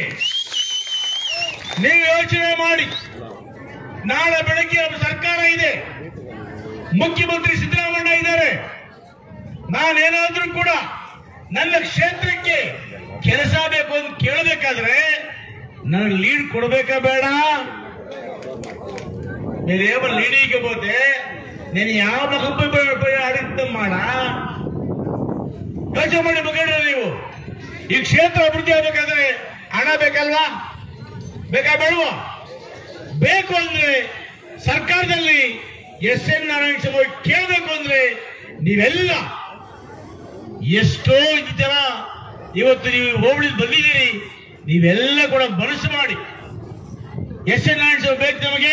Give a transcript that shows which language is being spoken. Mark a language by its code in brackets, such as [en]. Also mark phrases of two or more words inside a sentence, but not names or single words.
[kn] ನೀವು ಯೋಚನೆ ಮಾಡಿ, ನಾಳೆ ಬೆಳಗ್ಗೆ ಒಬ್ಬ ಸರ್ಕಾರ ಇದೆ, ಮುಖ್ಯಮಂತ್ರಿ ಸಿದ್ದರಾಮಯ್ಯ ಇದ್ದಾರೆ. ನಾನೇನಾದ್ರೂ ಕೂಡ ನನ್ನ ಕ್ಷೇತ್ರಕ್ಕೆ ಕೆಲಸ ಬೇಕು ಅಂತ ಕೇಳಬೇಕಾದ್ರೆ ನನಗೆ ಲೀಡ್ ಕೊಡಬೇಕಾ ಬೇಡ? [te] నేనేమో లీడీకి పోతే నేను 50 రూపాయలు అడుగుతామాడ [kn] ಯೋಚನೆ ಮಾಡಿ ಮಗನ. ನೀವು ಈ ಕ್ಷೇತ್ರ ಅಭಿವೃದ್ಧಿ ಆಗಬೇಕಾದ್ರೆ ಹಣ ಬೇಕಲ್ವಾ? ಬೇಕಾ ಬೇಡವಾ? ಬೇಕು ಅಂದ್ರೆ ಸರ್ಕಾರದಲ್ಲಿ SN ನಾರಾಯಣ ಸ್ವಾಮಿ ಕೇಳಬೇಕು ಅಂದ್ರೆ ನೀವೆಲ್ಲ ಎಷ್ಟೋ ಜನ ಇವತ್ತು ನೀವು ಹೋಬಳಿ ಬಂದಿದ್ದೀರಿ, ನೀವೆಲ್ಲ ಕೂಡ ಮನಸ್ಸು ಮಾಡಿ SN ನಾರಾಯಣ ಸ್ವಾಮಿ ಬೇಕು ನಮಗೆ.